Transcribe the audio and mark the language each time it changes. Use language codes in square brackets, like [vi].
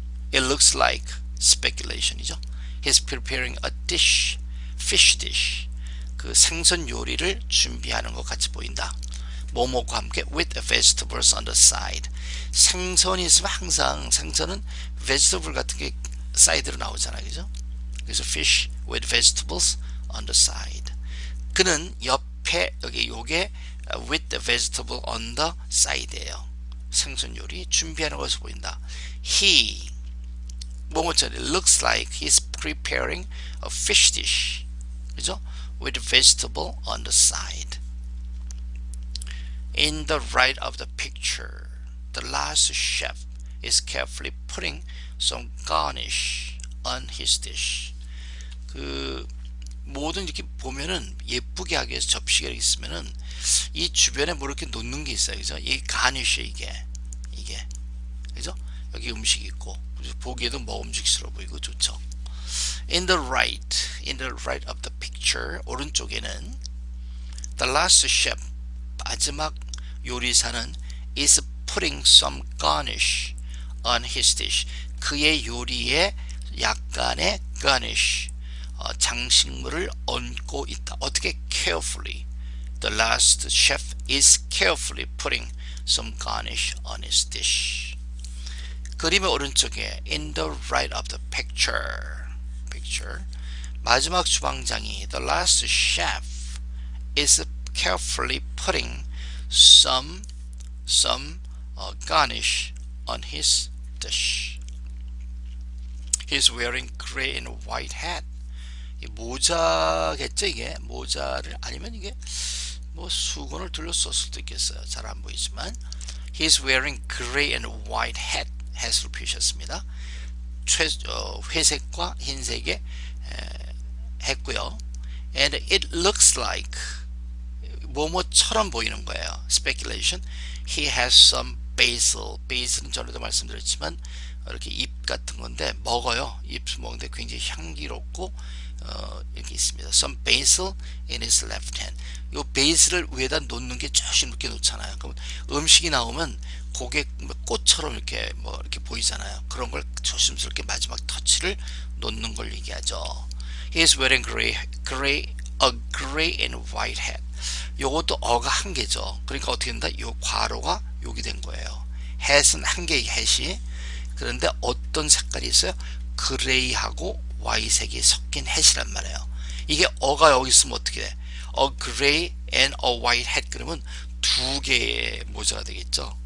[en] It looks like speculation이죠. He's preparing a dish, fish dish, [ko] 그 생선 요리를 준비하는 것 같이 보인다. 뭐뭐과 함께 [en] with vegetables on the side. [ko] 생선이 있으면 항상 생선은 vegetable 같은 게 사이드로 나오잖아요, 그죠? [en] 그래서 fish with vegetables on the side. [ko] 그는 옆에, 여기 요게 [en] with the vegetable on the side예요. [ko] 생선 요리 준비하는 것으로 보인다. [en] He, [ko] 뭐뭐처럼 [en] looks like he's preparing a fish dish, 그죠? with vegetable on the side. In the right of the picture, the last chef is carefully putting some garnish on his dish. [ko] 그 모든 이렇게 보면은 예쁘게 하기 위해서 접시가 이렇게 있으면은 이 주변에 뭐 이렇게 놓는 게 있어요, 그죠? 이 가니쉬, 이게 그죠? 여기 음식이 있고 보기에도 먹음직스러워 보이고 좋죠. [en] In the right of the picture, [ko] 오른쪽에는 [en] the last chef, [ko] 마지막 요리사는 [en] is putting some garnish on his dish. [ko] 그의 요리에 약간의 garnish, 장식물을 얹고 있다. 어떻게? carefully. [en] The last chef is carefully putting some garnish on his dish. [ko] 그림의 오른쪽에 [en] in the right of the picture, [ko] 마지막 주방장이 [en] the last chef is carefully putting some garnish on his dish. He's wearing gray and white hat. [ko] 이 모자겠죠? 이게 모자를, 아니면 이게 뭐 수건을 둘러쓸 수도 있겠어요. 잘 안 보이지만 [en] He's wearing gray and white hat. [ko] hat을 표시했습니다. 회색과 흰색의 했고요. [en] And it looks like [ko] 뭐뭐처럼 보이는 거예요. [en] speculation. He has some basil. [ko] basil은 전에도 말씀드렸지만 이렇게 잎 같은 건데 먹어요. 잎을 먹는데 굉장히 향기롭고 이렇게 있습니다. [en] Some basil in his left hand. [ko] 요 베이스를 위에다 놓는 게 조심스럽게 놓잖아요. 그럼 음식이 나오면 고개 꽃처럼 이렇게 뭐 이렇게 보이잖아요. 그런 걸 조심스럽게 마지막 터치를 놓는 걸 얘기하죠. [en] He is wearing a gray and white hat. [ko] 요것도 어가 한 개죠. 그러니까 어떻게 된다? 요 괄호가 여기 된 거예요. hat은 한 개의 hat이. 그런데 어떤 색깔이 있어요? 그레이하고 와이색이 섞인 hat이란 말이에요. 이게 어가 여기 있으면 어떻게 돼? [en] A gray and a white hat [ko] 그러면 두 개의 모자가 되겠죠.